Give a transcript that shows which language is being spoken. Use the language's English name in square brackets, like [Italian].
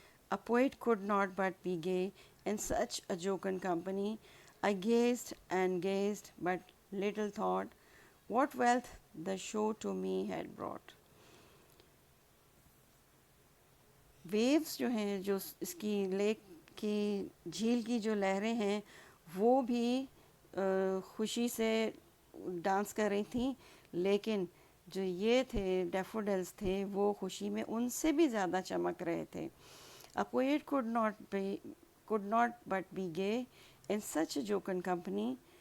[English] A poet could not but be gay in such a jocund company. I gazed and gazed, but little thought what wealth the show to me had brought. [Hindi] Waves जो हैं, जो इसकी lake की, झील की जो लहरें हैं, वो भी खुशी से डांस कर रही थी, लेकिन जो ये थे डैफोडिल्स थे वो खुशी में उनसे भी ज़्यादा चमक रहे थे. [English] A poet could not but be gay in such a jocund company.